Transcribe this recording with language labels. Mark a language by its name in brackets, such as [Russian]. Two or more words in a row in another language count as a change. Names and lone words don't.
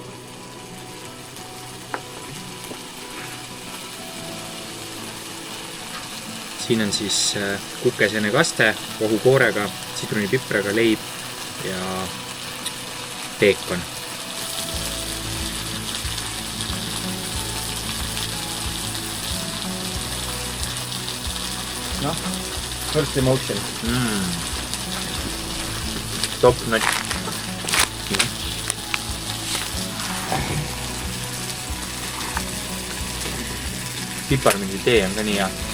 [Estonian] Siin on siis kukesene kaste vahukoorega, sidrunipipraga, leib ja peekon. Noh, [English] first emotion. Top notch. [Estonian] Piparmindi tee on ka nii hea.